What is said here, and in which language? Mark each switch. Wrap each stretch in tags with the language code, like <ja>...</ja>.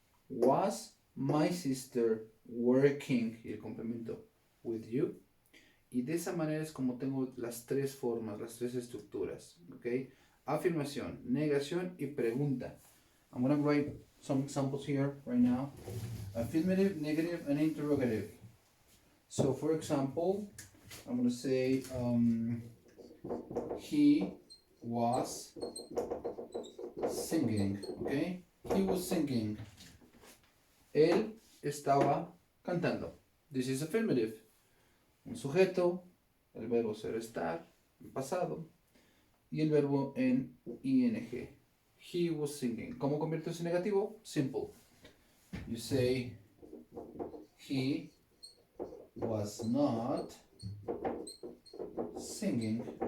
<en>Was my sister working,</en> <es>y el complemento</es> <en>with you.</en> <es>Y de esa manera es como tengo las tres formas, las tres estructuras. ¿Ok? Afirmación, negación y pregunta.</es> <en>I'm going to write some examples here right now. Affirmative, negative, and interrogative. So for example, I'm going to say he was singing. Okay? He was singing.</en> <es>Él estaba cantando.</es> <en>This is affirmative.</en> <es>Un sujeto, el verbo ser estar, en pasado, y el verbo en ing.</es> <en>He was singing.</en> <es>¿Cómo convierto ese negativo? Simple.</es> <en>You say, he was not singing.</en>